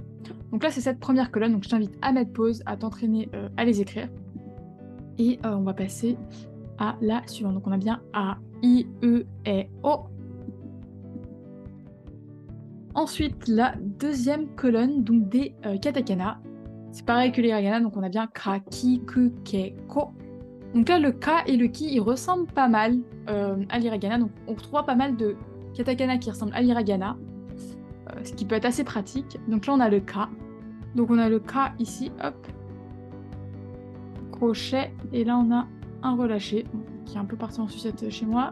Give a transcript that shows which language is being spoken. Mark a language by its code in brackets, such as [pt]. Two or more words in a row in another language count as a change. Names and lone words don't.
[fr] Donc là c'est cette première colonne, donc je t'invite à mettre pause, à t'entraîner à les écrire. Et on va passer à la suivante. Donc on a bien A, I, E, et O. Ensuite, la deuxième colonne donc des katakana. C'est pareil que les hiragana, donc on a bien [ja] ka, ki, ku, ke, ko. [fr] Donc là, le ka et le ki, ils ressemblent pas mal à l'hiragana. Donc on retrouvera pas mal de katakana qui ressemblent à l'hiragana, ce qui peut être assez pratique. Donc là, on a le ka. Donc on a le ka ici, hop. Crochet, et là on a un relâché, qui est un peu parti en sucette chez moi.